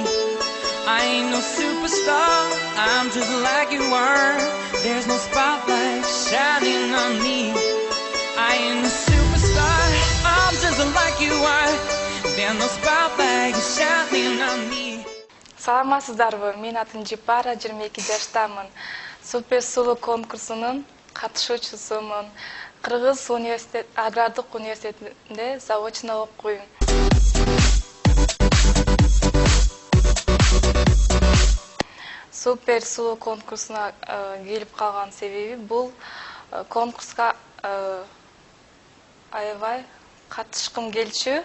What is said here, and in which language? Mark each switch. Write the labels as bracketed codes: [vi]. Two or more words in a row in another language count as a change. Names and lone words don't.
[en] I ain't no superstar, I'm just like you are. There's no spotlight shining on me. I ain't no superstar, I'm just like you are. There's no spotlight shining on me. [ky] Саламатсыздарбы? Мен атым Жипара, 22 жаштамын. Супер сулуу конкурсунун катышуучусумун. Кыргыз агрардык университетинде заочно окуйм. Супер сулуу конкурсуна келип калган себеби бул конкурска аябай катышкым келчү.